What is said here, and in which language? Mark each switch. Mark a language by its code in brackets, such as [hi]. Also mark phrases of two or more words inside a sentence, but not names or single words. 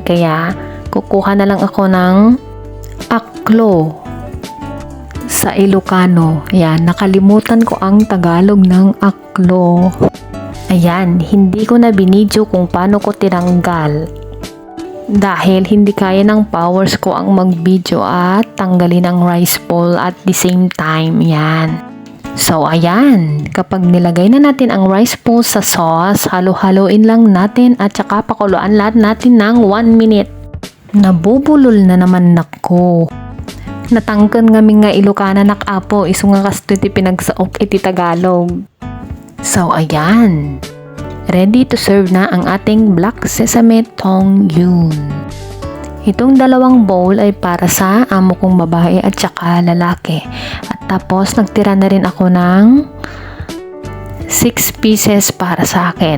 [tl] Kaya kukuha na lang ako ng aklo sa Ilocano. Ayan, nakalimutan ko ang Tagalog ng aklo. Ayan, hindi ko na binidyo kung paano ko tinanggal dahil hindi kaya ng powers ko ang mag-video at tanggalin ang rice bowl [en] at the same time. [tl] Ayan. So, ayan, kapag nilagay na natin ang rice bowl sa sauce, halo-haloin lang natin at saka pakuluan lahat natin ng 1 minute. Nabubulol na naman nako. [ilo] Natangkan kami nga Ilocana nakapo, iso nga kastuti pinagsaok iti Tagalog. [tl] So, ayan. [en] Ready to serve [tl] na ang ating Black Sesame Tong Yun. Itong dalawang bowl ay para sa amo kong babae at saka lalaki. At tapos nagtira na rin ako ng 6 pieces para sa akin.